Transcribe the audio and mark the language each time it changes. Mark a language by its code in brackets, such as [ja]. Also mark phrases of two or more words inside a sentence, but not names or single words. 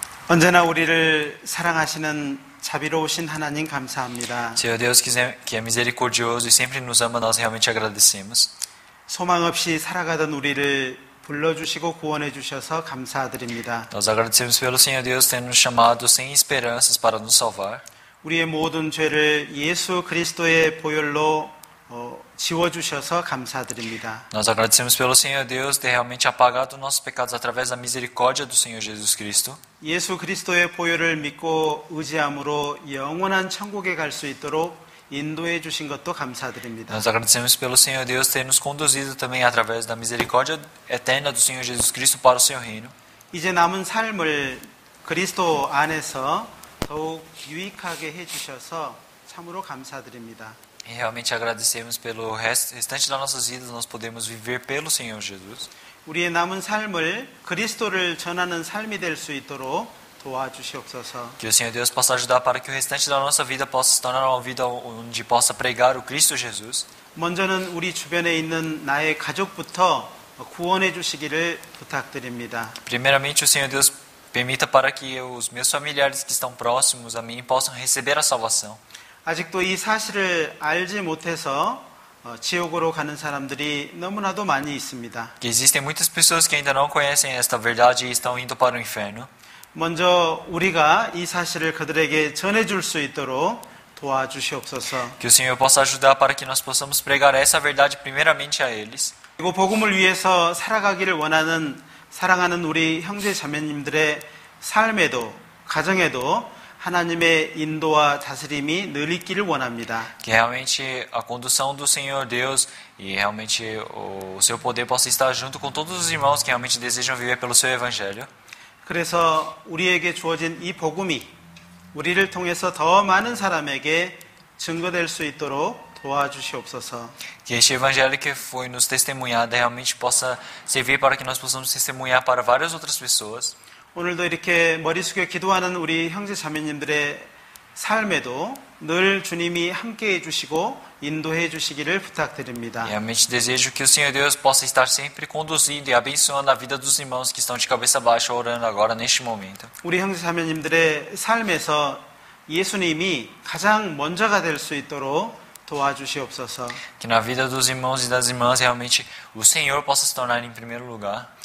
[ko] 언제나 우리를 사랑하시는 자비로우신 하나님 감사합니다. [pt] Senhor Deus que é misericordioso e sempre nos ama, nós realmente agradecemos. [ko] 소망 없이 살아가던 우리를 불러주시고 구원해 주셔서 감사드립니다. [pt] Nós agradecemos pelo Senhor Deus ter nos chamado sem esperanças para nos salvar. [ko] 우리의 모든 죄를 예수 그리스도의 보혈로 지워주셔서 감사드립니다. [pt] Nós agradecemos pelo Senhor Deus ter realmente apagado nossos pecados através da misericórdia do Senhor Jesus Cristo. [ko] 예수 그리스도의 보혈을 믿고 의지함으로 영원한 천국에 갈 수 있도록 인도해 주신 것도 감사드립니다. [pt] Nós agradecemos pelo Senhor Deus ter nos conduzido também através da misericórdia eterna do Senhor Jesus Cristo para o seu reino. [ko] 이제 남은 삶을 그리스도 안에서 더욱 유익하게 해주셔서 참으로 감사드립니다. [pt] E realmente agradecemos pelo restante das nossas vidas, nós podemos viver pelo Senhor Jesus. [ko] 우리의 남은 삶을 그리스도를 전하는 삶이 될 수 있도록 도와주시옵소서. [pt] Que o Senhor Deus possa ajudar para que o restante da nossa vida possa se tornar uma vida onde possa pregar o Cristo Jesus. [ko] 먼저는 우리 주변에 있는 나의 가족부터 구원해 주시기를 부탁드립니다. [pt] Primeiramente, o Senhor Deus permita para que os meus familiares que estão próximos a mim possam receber a salvação. [ko] 아직도 이 사실을 알지 못해서 지옥으로 가는 사람들이 너무나도 많이 있습니다. [pt] Que existem muitas pessoas que ainda não conhecem esta verdade e estão indo para o inferno. [ko] 먼저 우리가 이 사실을 그들에게 전해줄 수 있도록 도와주시옵소서. [pt] Que o Senhor possa ajudar para que nós possamos pregar essa verdade primeiramente a eles. [ko] 그리고 복음을 위해서 살아가기를 원하는 사랑하는 우리 형제 자매님들의 삶에도 가정에도 하나님의 인도와 다스림이 늘 있기를 원합니다. [pt] Que realmente a condução do Senhor Deus e realmente o seu poder possa estar junto com todos os irmãos que realmente desejam viver pelo seu evangelho. [ko] 그래서 우리에게 주어진 이 복음이 우리를 통해서 더 많은 사람에게 증거될 수 있도록 도와주시옵소서. [pt] Que este evangelho que foi nos testemunhado realmente possa servir para que nós possamos testemunhar para várias outras pessoas. [ko] 오늘도 이렇게 머리 숙여 기도하는 우리 형제 자매님들의 삶에도 늘 주님이 함께해 주시고 인도해 주시기를 부탁드립니다. [pt] Realmente desejo que o Senhor Deus possa estar sempre conduzindo e abençoando a vida dos irmãos que estão de cabeça baixa orando agora neste momento. [ko] 우리 형제 자매님들의 삶에서 예수님이 가장 먼저가 될 수 있도록 도와주시옵소서. [pt] Que na vida dos irmãos e das irmãs realmente o Senhor possa se tornar em primeiro lugar.